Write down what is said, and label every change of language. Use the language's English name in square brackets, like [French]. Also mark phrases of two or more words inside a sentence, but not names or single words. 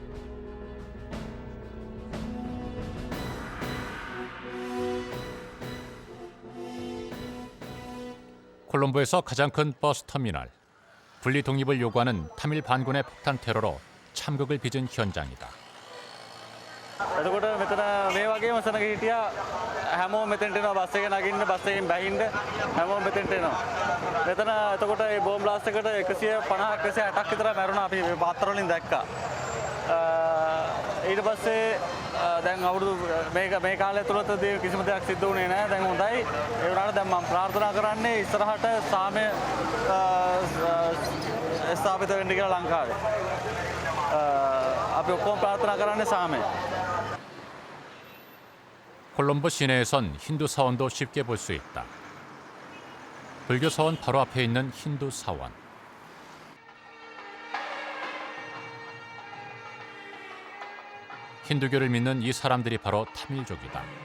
[Korean] 콜롬보에서 가장 큰 버스 터미널. 분리 독립을 요구하는 타밀 반군의 폭탄 테러로 참극을 빚은 현장이다. [Sinhala] එතකොට මෙතන මේ වගේම සනක හිටියා හැමෝම මෙතෙන්ට එනවා බස් එකේ නගින්න බස් එකෙන් බහින්න හැමෝම මෙතෙන්ට එනවා. මෙතන එතකොට මේ [English] bomb blast [Sinhala] එකට 150 160ක් විතර මැරුණා අපි මේ පාත්‍ර වලින් දැක්කා. ඊට පස්සේ දැන් අවුරුදු මේ කාලය තුලදී කිසිම දෙයක් සිද්ධ වුණේ නැහැ. දැන් හොඳයි. ඒ වුණාට දැන් මම ප්‍රාර්ථනා කරන්නේ ඉස්සරහට සාමය ස්ථාපිත වෙන්න කියලා ලංකාවේ. අපි ඔක්කොම ප්‍රාර්ථනා කරන්නේ සාමය. [Korean] 콜롬보 시내에선 힌두 사원도 쉽게 볼 수 있다. 불교 사원 바로 앞에 있는 힌두 사원. 힌두교를 믿는 이 사람들이 바로 타밀족이다.